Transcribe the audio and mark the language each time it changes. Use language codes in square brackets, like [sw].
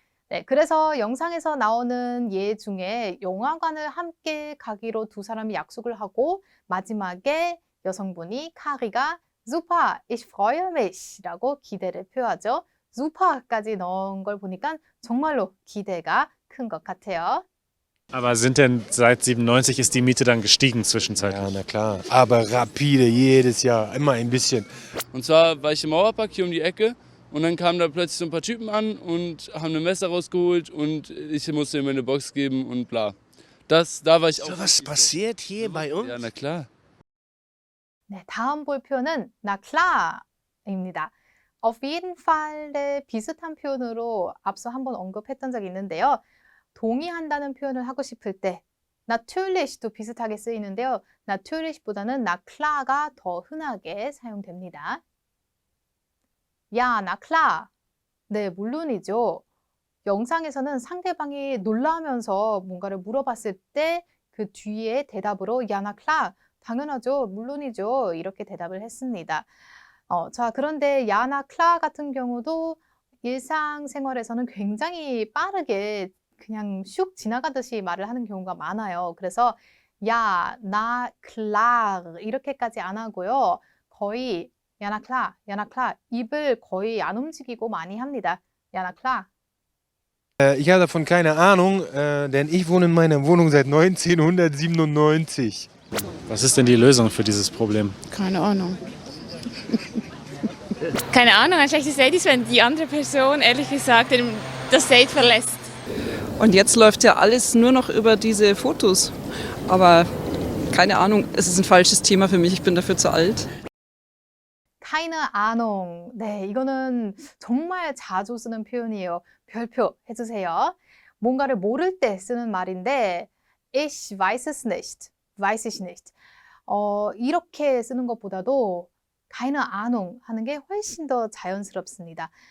[ko] 네, 그래서 영상에서 나오는 예 중에 영화관을 함께 가기로 두 사람이 약속을 하고 마지막에 여성분이 카리가 [de] Super, ich freue mich [ko] 라고 기대를 표하죠. Super까지 넣은 걸 보니까 정말로 기대가 큰 것 같아요. [de] Aber sind denn seit 97 ist die Miete dann gestiegen zwischenzeitlich? Ja, na klar. Aber rapide, jedes Jahr, immer ein bisschen. Und zwar war ich im Mauerpark hier um die Ecke und dann kamen da plötzlich so ein paar Typen an und haben ein Messer rausgeholt und ich musste ihm eine Box geben und bla. Da war ich auch. So was passiert hier bei uns? Ja, na klar. [ko] 네, 다음 볼 표현은 na klar입니다. Auf jeden Fall의 비슷한 표현으로 앞서 한번 언급했던 적이 있는데요. 동의한다는 표현을 하고 싶을 때 natürlich도 비슷하게 쓰이는데요. natürlich보다는 na klar가 더 흔하게 사용됩니다. [de] 야, na klar. [ko] 네, 물론이죠. 영상에서는 상대방이 놀라면서 뭔가를 물어봤을 때 그 뒤에 대답으로 [de] 야, na klar. [ko] 당연하죠. 물론이죠. 이렇게 대답을 했습니다. 자, 그런데 야, na klar 같은 경우도 일상생활에서는 굉장히 빠르게 그냥 슉 지나가듯이 말을 하는 경우가 많아요. 그래서 [de] 야, na klar [ko] 이렇게까지 안 하고요. 거의 [de] 야, na klar, 야, na klar [ko] 입을 거의 안 움직이고 많이 합니다. [de] 야, na klar. Ich habe davon keine Ahnung, denn ich wohne in meiner Wohnung seit 1997. Was ist denn die Lösung für dieses Problem? Keine Ahnung. Keine Ahnung, ein schlechtes Date ist, wenn die andere Person ehrlich gesagt das Date verlässt. Und jetzt läuft ja alles nur noch über diese Fotos. Aber keine Ahnung, es ist ein falsches Thema für mich. Ich bin dafür zu alt. keine Ahnung. [ko] 네, 이거는 정말 자주 쓰는 표현이에요. 별표 해주세요. 뭔가를 모를 때 쓰는 말인데 [de] Ich weiß es nicht. weiß ich nicht. [ko] 이렇게 쓰는 것보다도 [de] keine Ahnung [ko] 하는 게 훨씬 더 자연스럽습니다.